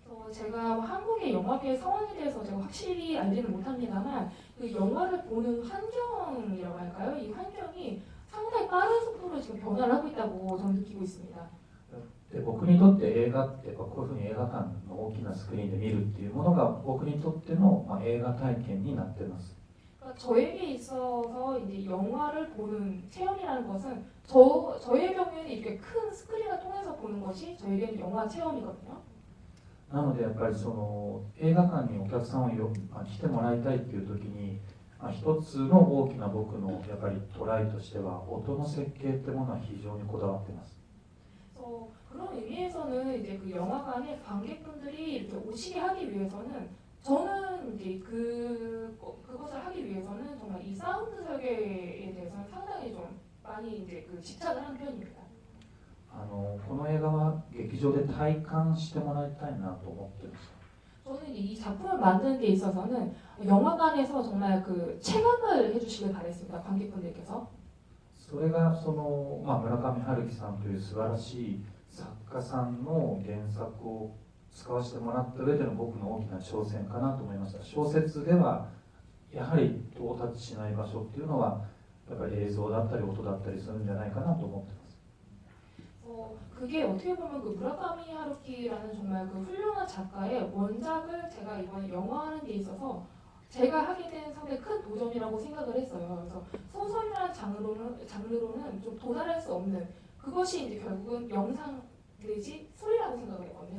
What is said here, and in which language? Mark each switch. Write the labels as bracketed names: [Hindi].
[Korean] 제가 한국의 영화계의 상황에 대해서 제가 확실히 알지는 못합니다만 그 영화를 보는 환경이라고 할까요? 이 환경이 상당히 빠른 속도로 지금 변화를 하고 있다고 저는 느끼고 있습니다. [Japanese] で僕にとって映画ってこういうふうに映画館の大きなスクリーンで見るっていうものが僕にとっての、映画体験になってます。 [Korean] 그러니까 저에게 있어서 이제 영화를 보는 체험이라는 것은 저의 경우에는 이렇게 큰 스크린을 통해서 보는 것이 저에게는 영화 체험이거든요. [Japanese] なのでやっぱりその映画館にお客さんを来てもらいたいっていう時に、一つの大きな僕のやっぱりトライとしては音の設計ってものは非常にこだわってます。 [Korean] 그래서 그런 의미에서는 이제 그 영화관에 관객분들이 이렇게 오시게 하기 위해서는 저는 이제 그것을 하기 위해서는 정말 이 사운드 설계에 대해서는 상당히 좀 많이 이제 그 집착을 하는 편입니다. [Japanese] この映画は劇場で体感してもらいたいなと思ってます。 [Korean] 저는 이 작품을 만드는 데 있어서는 영화관에서 정말 그 체감을 해주시길 바랬습니다. 관객분들께서. [Japanese] それがその、村上春樹さんという素晴らしい作家さんの原作を使わせてもらった上での僕の大きな挑戦かなと思いました。小説ではやはり到達しない場所っていうのはやっぱり映像だったり音だったりするんじゃないかなと思ってます。 [Korean] 그게 어떻게 보면 그 무라카미 하루키라는 정말 그 훌륭한 작가의 원작을 제가 이번에 영화하는 데 있어서 제가 하게 된 상당히 큰 도전이라고 생각을 했어요. 그래서 소설이라는 장르로는 좀 도달할 수 없는 그것이 이제 결국은 영상 내지 소리라고 생각을 했거든요.